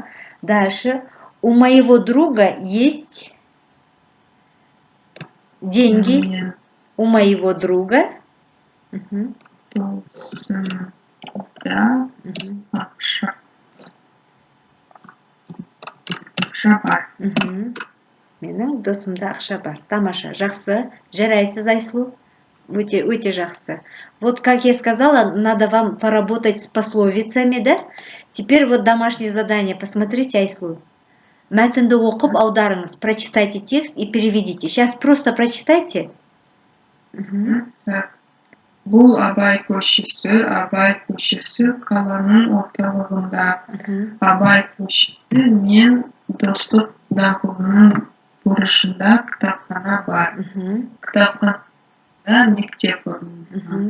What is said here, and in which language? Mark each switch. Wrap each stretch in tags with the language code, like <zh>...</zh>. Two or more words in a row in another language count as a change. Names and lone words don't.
<ru>Дальше. У моего друга есть деньги. У моего друга. Угу.</ru> <kk>Да. Ақша бар. Менің досымда ақша бар. Тамаша. Жақсы. Жарайсыз, Айслу. Өте жақсы.</kk> <ru>Вот как я сказала, надо вам поработать с пословицами, да? Теперь вот домашнее задание. Посмотрите, Айслу.</ru> <kk>Мәтінді оқып аударыңыз.</kk> <ru>Прочитайте текст и переведите. Сейчас просто прочитайте.</ru> <kk>Бұл Абай көшесі қаланың орталығында. Абай көшесі мен достық даңғылының бұрышында кітапхана бар. Кітапханада мектеп орны.</kk>